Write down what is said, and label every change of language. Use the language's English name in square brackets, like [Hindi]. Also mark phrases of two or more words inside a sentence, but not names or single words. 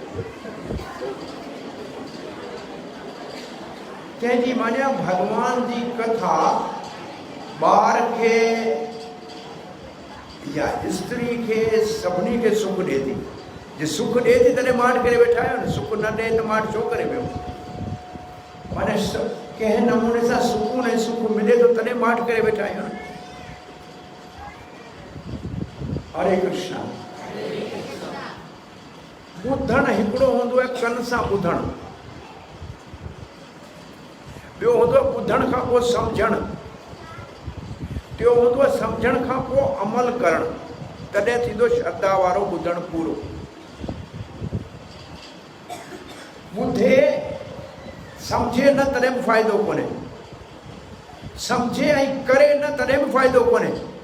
[Sindhi] तंहिंजी माना भगवान जी कथा ॿार खे या स्त्री खे सभिनी खे सुख ॾिए थी। जे सुख ॾिए थी तॾहिं माठ करे वेठा आहियो न। सुख न ॾिए त माठ छो करे वियो? माना कंहिं नमूने सां सुकून ऐं सुख मिले थो तॾहिं माठ करे वेठा आहियूं न। हरे कृष्णा। ॿुधणु हिकिड़ो हूंदो आहे कन सां ॿुधणु, ॿियो हूंदो आहे ॿुधण खां पोइ सम्झणु, टियों हूंदो आहे सम्झण खां पोइ अमल करणु। तॾहिं थींदो श्रद्धा वारो ॿुधणु पूरो। ॿुधे सम्झे न तॾहिं बि फ़ाइदो कोन्हे, सम्झे ऐं करे न तॾहिं बि फ़ाइदो कोन्हे।